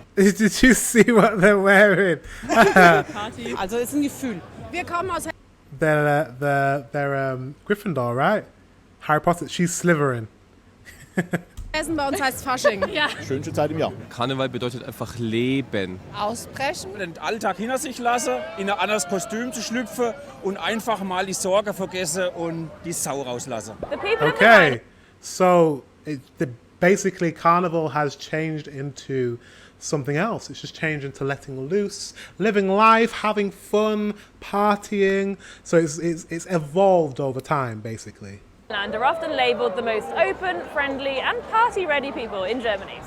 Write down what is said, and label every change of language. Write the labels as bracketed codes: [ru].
[en] Did you see what they're wearing? Party. [de] Also ist ein Gefühl. Wir kommen aus Hessen. [en] They're Gryffindor, right? Harry Potter, she's Slytherin. [de] Hessen, bei uns heißt Fasching. Ja. Schönste Zeit im Jahr. Karneval bedeutet einfach Leben. Ausbrechen. Den Alltag hinter sich lassen, in ein anderes Kostüm zu schlüpfen und einfach mal die Sorge vergessen und die Sau rauslassen. [en] Okay, so basically Carnival has changed into something else. It's just changed into letting loose, living life, having fun, partying. So it's evolved over time, basically. And are often labelled the most open, friendly and party-ready people in Germany.